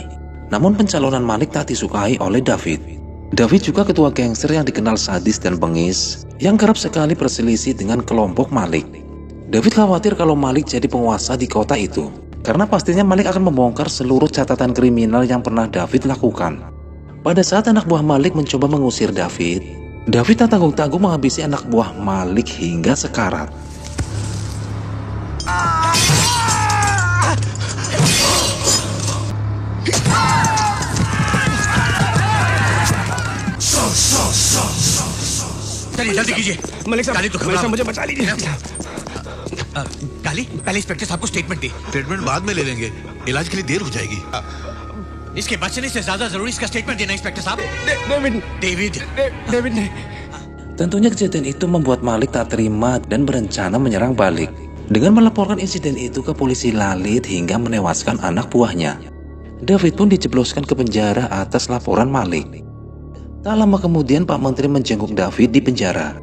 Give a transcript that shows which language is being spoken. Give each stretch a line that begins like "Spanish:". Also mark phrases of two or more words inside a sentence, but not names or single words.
Indonesian: Namun pencalonan Malik tak disukai oleh David. David juga ketua gangster yang dikenal sadis dan bengis, yang kerap sekali berselisih dengan kelompok Malik. David khawatir kalau Malik jadi penguasa di kota itu, karena pastinya Malik akan membongkar seluruh catatan kriminal yang pernah David lakukan. Pada saat anak buah Malik mencoba mengusir David, David tak tanggung-tanggung menghabisi anak buah Malik hingga sekarat.
Hindi: चलिए जल्दी कीजिए मलिक साहब, काली तो मलिक साहब मुझे बचा लीजिए। काली पहले इंस्पेक्टर साहब को स्टेटमेंट दी। ट्रीटमेंट बाद में ले लेंगे, इलाज के लिए देर हो जाएगी। इसके बचने से ज्यादा जरूरी इसका स्टेटमेंट देना इंस्पेक्टर साहब। डेविड डेविड ने
Indonesian: Tentunya kejadian itu membuat Malik tak terima dan berencana menyerang balik. dengan melaporkan insiden itu ke polisi Lalit hingga menewaskan anak buahnya. David pun dijebloskan ke penjara atas laporan Malik. Tak lama kemudian Pak Menteri menjenguk David di penjara.